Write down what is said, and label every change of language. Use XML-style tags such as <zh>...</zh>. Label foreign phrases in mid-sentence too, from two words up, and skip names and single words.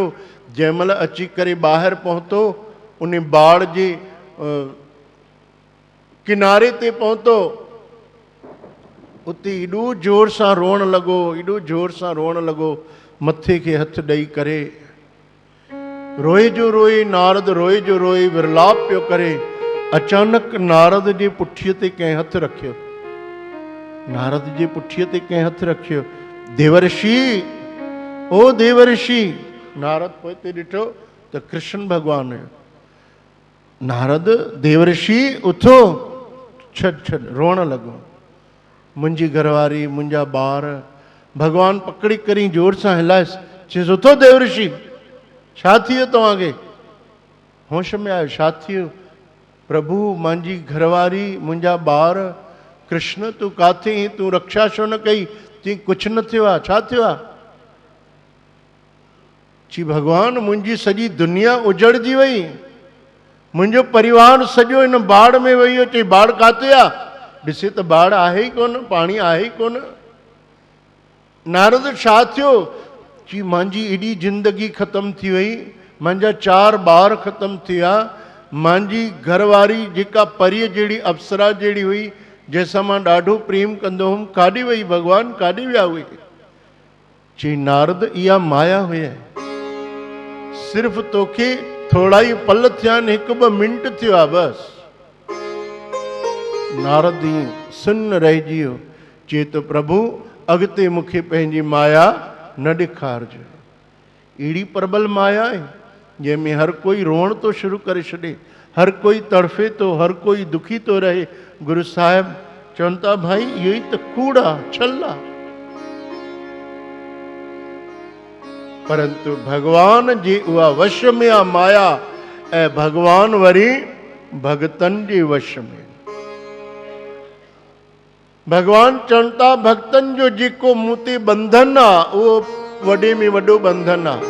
<sd>जंहिंमहिल अची करे ॿाहिरि पहुतो, उन बाढ़ जे किनारे ते पहुतो, उते एॾो जोर सां रोअण लॻो, मथे खे हथ ॾेई करे रोए जो रोए, नारद रोए जो रोए, विरलाप पियो करे। अचानक नारद जे पुठीअ ते कंहिं हथ रखियो। देवर्षि, ओ देवर्षि। नारद पोइते ॾिठो त कृष्ण भॻवानु हुयो। नारद, देवर्षि उथो, छॾ रोअण लॻो। मुंहिंजी घरवारी, मुंहिंजा ॿार। भॻवानु पकड़ी करी जोर सां हिलायसि, चयसि उथो देवर्षि, छा थी वियो तव्हांखे? होश में आयो, छा थी वियो? प्रभु, मुंहिंजी घरवारी, मुंहिंजा ॿार। कृष्ण, तूं काथे आहीं? तूं रक्षा छो न कई? चई कुझु न थियो आहे। छा थियो आहे? चई भॻवान, मुंहिंजी सॼी दुनिया उजड़जी वई, मुंहिंजो परिवार सॼो हिन बाढ़ में वही वियो। चई बाढ़ काथे आहे? ॾिसे त बाढ़ आहे ई कोन, पाणी आहे ई कोन। नारद, छा थियो? चई मुंहिंजी एॾी ज़िंदगी ख़तम थी वई, मुंहिंजा 4 ॿार ख़तम थी विया, मुंहिंजी घरवारी जेका परीअ जहिड़ी, अप्सरा जहिड़ी हुई, जंहिंसां मां ॾाढो प्रेम कंदो हुउमि, काॾे वई भॻवान? काॾे विया उहे? चई नारद, इहा माया हुई, सिर्फ़ु तोखे थोड़ा ई पल थिया आहिनि, 1-2 मिंट थियो आहे बसि। नारद सुन रहिजी वियो। चए तो प्रभु, अॻिते मूंखे पंहिंजी माया न ॾेखारिजो। अहिड़ी प्रबल माया आहे जंहिंमें हर कोई रोअण तो शुरू करे छॾे, हर कोई तड़फे तो, हर कोई दुखी तो रहे। गुरु साहिब चवनि था, भाई इहो ई त कूड़ आहे, छल आहे। परंतु भगवान जे उहा वश में आहे माया, ऐं भगवान वरी भगतन जे वश में। भगवान चवनि था, भक्तन जो जेको मूं ते बंधन आहे, उहो वॾे में वॾो बंधन आहे।</sd>